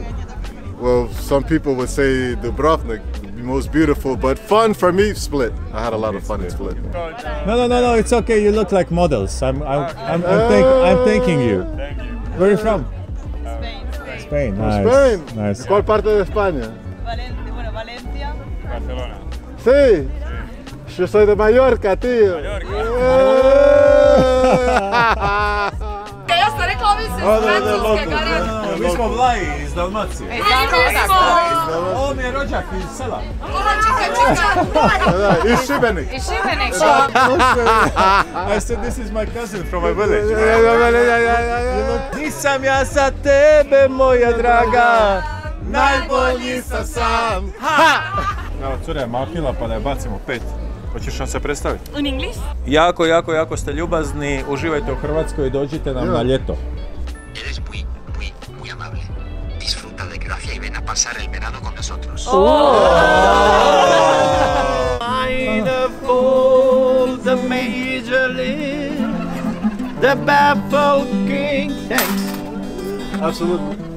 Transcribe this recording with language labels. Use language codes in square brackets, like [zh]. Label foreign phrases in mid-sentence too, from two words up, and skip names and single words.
[en] Well, some people would say Dubrovnik, the most beautiful, but fun for me, Split. I had a lot of fun in Split. No, it's okay. You look like models. I'm thanking you. Thank you. Where are you from? Spain. Nice. Spain. Nice. [es] ¿Cuál parte de España? Valencia. Barcelona. Sí. Yo soy de Mallorca, tío. [hr] Ja sam rekla ovi su iz Francuske, garant. Mi smo Vlaji iz Dalmacije. Ovo mi je rođak iz sela. Iz Šibenik. Iz Šibenik. [en] I said this is my cousin from my village. [hr] Nisam ja sa tebe, moja draga, najbolji sam. Evo, cura je mahila pa da je bacimo 5. Hoćeš nam se predstaviti? [en] In English? [hr] Jako ste ljubazni. Uživajte u Hrvatskoj i dođite nam na ljeto. [es] Eres muy amable. Disfruta de Croacia y ven a pasar el verano con nosotros. [en] Line of gold, the major league, the baffled king. Thanks. Absolutely.